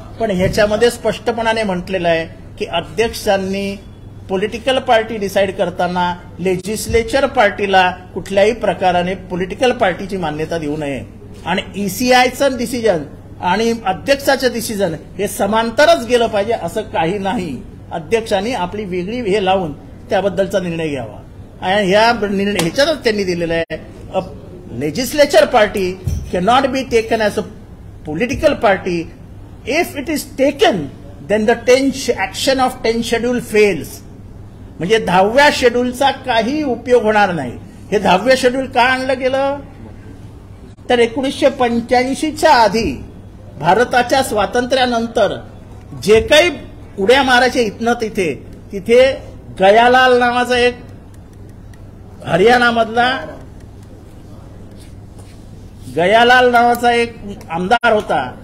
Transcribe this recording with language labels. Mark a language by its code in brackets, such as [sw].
[mr] पण ह्याच्यामध्ये स्पष्टपणाने म्हटलेलं आहे की अध्यक्षांनी पॉलिटिकल पार्टी डिसाईड करताना लेजिस्लेचर पार्टीला कुठल्याही प्रकाराने पॉलिटिकल पार्टीची मान्यता देऊ नये आणि ईसीआयचं डिसिजन आणि अध्यक्षाचं डिसिजन हे समांतरच गेलं पाहिजे असं काही नाही. अध्यक्षांनी आपली वेगळी हे लावून त्याबद्दलचा निर्णय घ्यावा आणि ह्याच्यातच त्यांनी दिलेलं आहे. [en] Legislature party cannot be taken as a political party. If it is taken, then the action of 10th schedule fails. [mr] म्हणजे 10व्या शेड्यूलचा काही उपयोग होणार नाही. हे 10व्या शेड्यूल का आणलं गेलं तर 1985च्या आधी भारताच्या स्वातंत्र्यानंतर जे काही उड्या मारायचे इथनं तिथे गयालाल नावाचा एक हरियाणामधला गयालाल नावाचा एक आमदार होता.